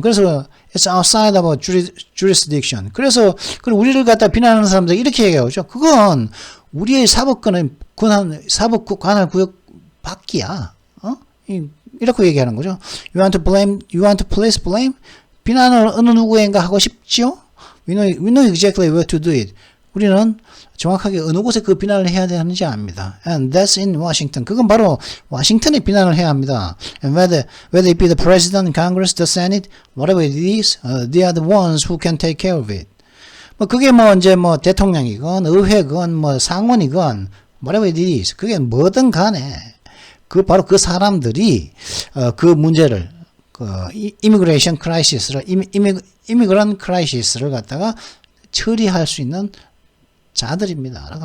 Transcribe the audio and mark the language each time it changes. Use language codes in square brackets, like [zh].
[ko] 그래서 [en] it's outside of jurisdiction. [ko] 그래서 우리를 갖다 비난하는 사람들 이렇게 얘기하죠. 그건 우리의 사법 관할 구역 밖이야. 이렇게 얘기하는 거죠. [en] You want to place blame? [ko] 비난을 어느 누구인가 하고 싶지요? [en] We know exactly where to do it. [ko] 우리는 정확하게 어느 곳에 그 비난을 해야 되는지 압니다. [en] And that's in Washington. [ko] 그건 바로 워싱턴에 비난을 해야 합니다. [en] And whether it be the president, Congress, the Senate, whatever it is, they are the ones who can take care of it. [ko] 그게 이제 대통령이건 의회건 상원이건 [en] whatever it is. [ko] 그게 뭐든 간에 바로 그 사람들이 그 문제를 immigration crisis를 immigrant crisis를 갖다가 처리할 수 있는 자들입니다.